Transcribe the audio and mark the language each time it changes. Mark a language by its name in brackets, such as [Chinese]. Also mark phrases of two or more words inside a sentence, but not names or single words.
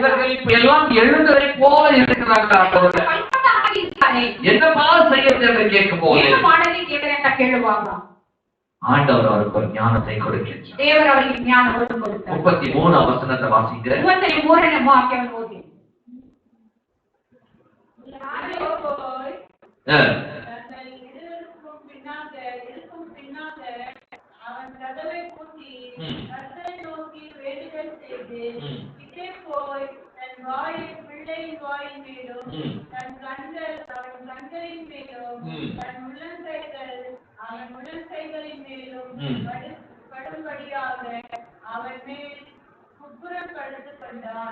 [Tamil] இவர்கள் இப்ப எல்லாம் எழுந்ததை போல இருக்கிறாங்க ஆண்டவரே. [Kannada] ಕಲ್ಪನಾಗಿರ್ತಾರೆ. [Tamil] என்னப்பா செய்யறது என்று கேட்கும் போது [Kannada] ಏನು ಮಾಡಲಿ ದೇವರೇ ಅಂತ ಕೇಳುವಾಗ [Tamil] ஆண்டவர் அவருக்கு ஒரு ஞானத்தை கொடுக்கிறார். [Kannada] ದೇವರು ಅವರಿಗೆ ಜ್ಞಾನವನ್ನು ಕೊಡುತ್ತಾರೆ. [Tamil] 33 வசனத்தை வாசிக்கிறேன். [Kannada] 33ನೇ ವಾಕ್ಯವನ್ನು ಓದಿ. [Tamil] தங்கள் இருவருக்கும் பின்னாக அவன் கதவை பூட்டி கர்த்தரை நோக்கி வேண்டுதல் செய்து கிட்டே போய் தன் பிள்ளையின் வாயின் மேலும் தன் அவன் கண்களின் மேலும் தன் அவன் முழங்கைகளின் மேலும் படும்படியாக அவன் மேல் குப்புறம் படுத்து கொண்டான்.